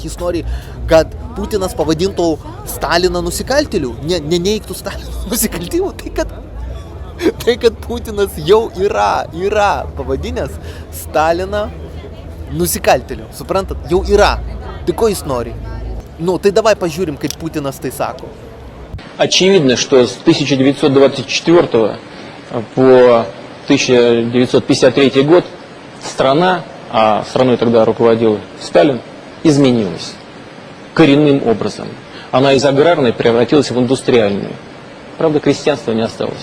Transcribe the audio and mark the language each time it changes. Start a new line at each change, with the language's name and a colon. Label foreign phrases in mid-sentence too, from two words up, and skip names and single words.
Lithuanian: Jis nori, kad Putinas pavadintų Staliną nusikaltėliu, neneigtų Stalino nusikaltimų. Tai kad Putinas jau yra pavadinęs Staliną nusikaltėliu. Suprantat, jau yra. Tai ko jis nori? Tai
Russian: давай пожурим, как Путинас
Lithuanian: tai sako.
Russian: Очевидно, что с 1924 по 1953 год страна, а страной тогда руководил Сталин, изменилась коренным образом. Она из аграрной превратилась в индустриальную. Правда, крестьянства не осталось.